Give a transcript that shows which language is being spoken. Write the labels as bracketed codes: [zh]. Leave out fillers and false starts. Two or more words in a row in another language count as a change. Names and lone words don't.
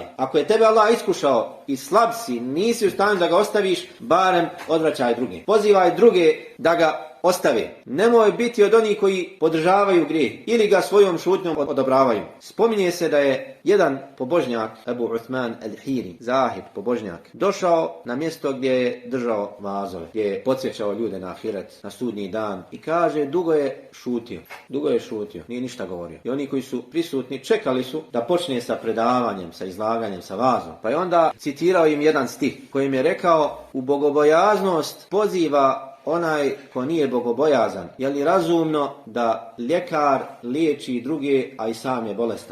[bs] Ako je tebe Allah iskušao i slab si, nisi u stanju da ga ostaviš, barem odvraćaj druge. Pozivaj druge da ga ostave. Nemoj biti od onih koji podržavaju grijeh ili ga svojom šutnjom odobravaju. Spominje se da je jedan pobožnjak, Ebu Uthman al-Hiri, zahid, pobožnjak, došao na mjesto gdje je držao vazove, gdje je podsjećao ljude na ahiret, na sudnji dan, i kaže, dugo je šutio, nije ništa govorio. I oni koji su prisutni čekali su da počne sa predavanjem, sa izlaganjem, sa vazom. Pa je onda citirao im jedan stih kojim je rekao: u bogobojaznost poziva onaj ko nije bogobojazan, je li razumno da ljekar liječi druge, a i sam je bolestan?